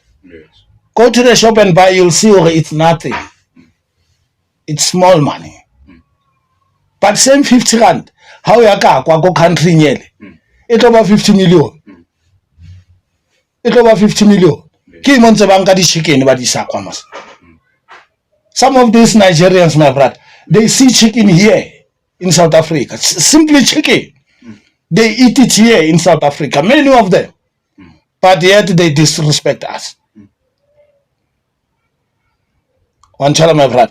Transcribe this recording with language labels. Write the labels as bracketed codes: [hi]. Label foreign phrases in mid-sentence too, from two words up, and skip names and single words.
[en] Yes. Go to the shop and buy, you'll see it's nothing. It's small money. But same 50 rand, how you go country nearly? It's over 50 million. It's over 50 million. Yes. [tn] Ki mo ntse ba nka di chicken ba di isa kwa mas. [en] Some of these Nigerians, my brother, they see chicken here in South Africa. Simply chicken. They eat it here in South Africa, many of them. But yet they disrespect us. One child, my brother,